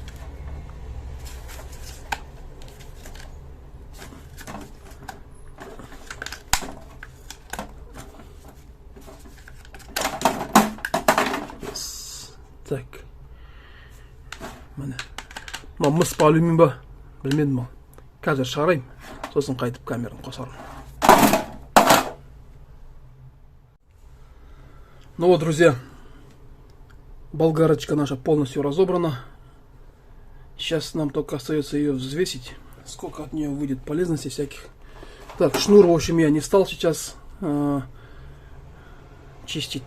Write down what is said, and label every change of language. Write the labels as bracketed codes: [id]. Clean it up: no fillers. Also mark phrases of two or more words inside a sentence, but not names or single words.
[kk] Так. Міне. Мына мыс па алюмин ба? Білмедім ал. Қазір шығарайым. Сосын қайтып камераны қосарым. [ru] Ну вот, друзья, болгарочка наша полностью разобрана. Сейчас нам только остается ее взвесить, сколько от нее выйдет полезностей всяких. Так, шнур, в общем, я не стал сейчас чистить.